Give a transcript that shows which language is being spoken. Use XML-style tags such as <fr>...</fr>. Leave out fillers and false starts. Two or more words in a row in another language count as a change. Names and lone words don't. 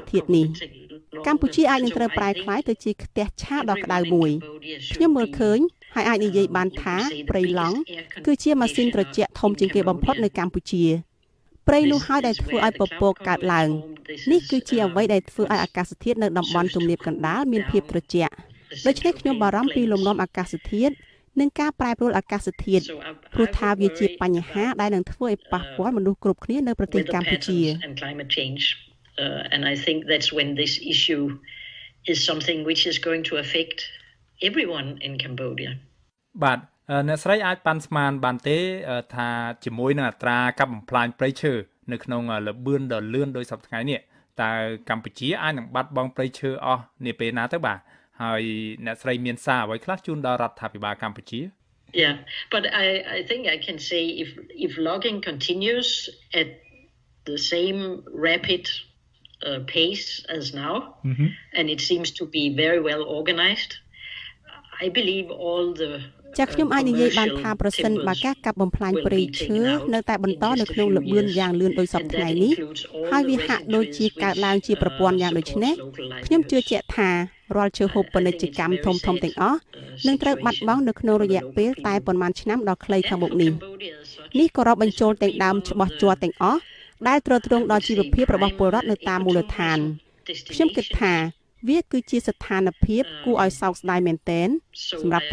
<km>ធាតុនេះកម្ពុជាអាចនឹងត្រូវប្រែក្លាយទៅជាផ្ទះឆាបដ៏ក្តៅមួយខ្ញុំមើលឃើញហើយអាចនិយាយបានថាព្រៃឡង់គឺជាម៉ាស៊ីនត្រជាក់ធំជាងគេបំផុតនៅកម្ពុជាព្រៃនោះហើយដែលធ្វើឲ្យពពកកើតឡើងនេះគឺជាអ្វីដែលធ្វើឲ្យអាកាសធាតុនៅតំបន់ទំនាបកណ្ដាលមានភាពត្រជាក់ដូច្នេះខ្ញុំបារម្ភពីលំនាំអាកាសធាតុនិងការប្រែប្រួលអាកាសធាតុព្រោះថាវាជាបញ្ហាដែលនឹងធ្វើឲ្យប៉ះពាល់មនុស្សគ្រប់គ្នានៅប្រទេសកម្ពុជា</km> <en>and I think that's when this issue is something which is going to affect everyone in Cambodia</en> <km>បាទអ្នកស្រីអាចប៉ាន់ស្មានបានទេថាជាមួយនឹងអត្រាកាប់បំផ្លាញព្រៃឈើនៅក្នុងល្បឿនដ៏លឿនដោយសប្តាហ៍ថ្ងៃនេះតើកម្ពុជាអាចនឹងបាត់បង់ព្រៃឈើអស់នាពេលណាទៅបាទហើយអ្នកស្រីមានសារអ្វីខ្លះជូនដល់រដ្ឋាភិបាលកម្ពុជា</km> <en>Yeah, but I think I can say if logging continues at the same rapid pace as now, and it seems to be very well organized. I believe all the</en> <km>ចាក់ខ្ញុំអាចនិយាយបានថាប្រសិនបើការកាប់បំផ្លាញព្រៃឈើនៅតែបន្តនៅក្នុងល្បឿនយ៉ាងលឿនដោយសពថ្ងៃ នេះហើយវាហាក់ដូចជាកើតឡើងជាប្រព័ន្ធយ៉ាងដូចនេះខ្ញុំជឿជាក់ថារាល់ឈើហូបពាណិជ្ជកម្មធំៗទាំងអស់នឹងត្រូវបាត់បង់នៅក្នុងរយៈពេលតែប៉ុន្មានឆ្នាំដ៏ខ្លីខាងមុខនេះនេះក៏រាប់បញ្ចូលទាំងដើមច្បាស់ជ័រទាំងអស់ដែលទ្រទ្រង់ដល់ជីវភាពរបស់ពលរដ្ឋនៅតាមមូលដ្ឋានខ្ញុំគិតថាវាគឺជាស្ថានភាពគួរឲ្យសោកស្ដាយមែនទែនសម្រាប់</km>